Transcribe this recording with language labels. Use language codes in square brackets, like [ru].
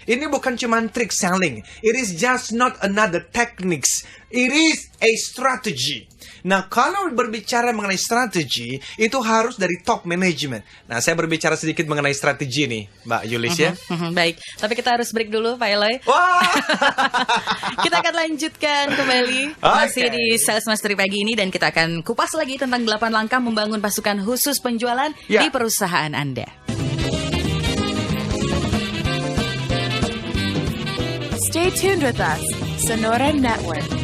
[id] Ini bukan cuma trick selling. [en] It is just not another techniques. It is a strategy. [id] Nah, kalau berbicara mengenai strategi, itu harus dari top management. Nah, saya berbicara sedikit mengenai strategi nih, Mbak Yulis ya. Baik, tapi kita harus break dulu, Pak Eloy. Wah! Kita akan lanjutkan kembali masih di Sales Mastery pagi ini, dan kita akan kupas lagi tentang 8 langkah membangun pasukan khusus penjualan di perusahaan Anda. [en] Stay tuned with us, Sonora Network.